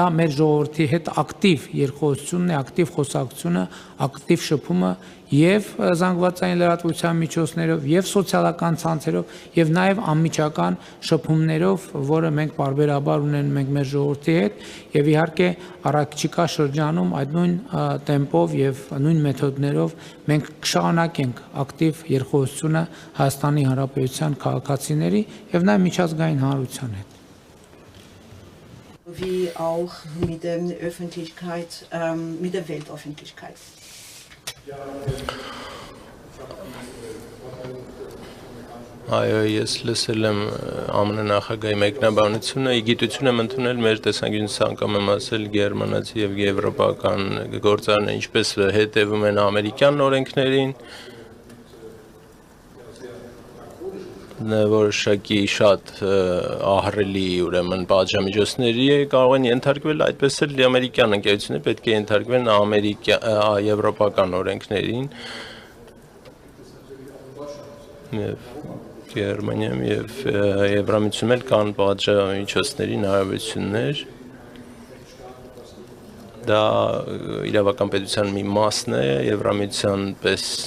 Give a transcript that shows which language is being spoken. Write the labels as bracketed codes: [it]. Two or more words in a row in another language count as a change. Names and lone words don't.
[hy] մեր ժողովրդի հետ ակտիվ երկխոսությունն է, ակտիվ խոսակցությունը, ակտիվ շփումը եւ զանգվածային լրատվության միջոցներով եւ սոցիալական ցանցերով եւ նաեւ անմիջական շփումներով, որը մենք բարբերաբար ունենում ենք մեր ժողովրդի հետ եւ իհարկե առաջիկա շրջանում այդ նույն տեմպով եւ նույն մեթոդներով մենք կշարունակենք ակտիվ երկխոսությունը Հայաստանի Հանրապետության քաղաքացիների եւ նաեւ միջազգային հանրության հետ [de] wie auch mit der Öffentlichkeit, mit der Weltöffentlichkeit. [hy] Այո, ես լսել եմ ԱՄՆ նախագահի մեկնաբանությունը, իգիտություն եմ ընդունել մեր տեսանկյունից անգամ եմ ասել գերմանացի եւ եվրոպական գործարարները ինչպես հետևում են ամերիկյան օրենքներին, որոշակի շատ ահռելի ուրեմն պատժամիջոցների կարող են ենթարկվել, այդպես էլ ամերիկյան ընկերությունները պետք է ենթարկվեն եվրոպական օրենքներին եւ Գերմանիայում եւ Եվրամիությունում էլ կան պատժամիջոցների հնարավորություններ դա իրավական պետության մի մասն է Եվրամիության պես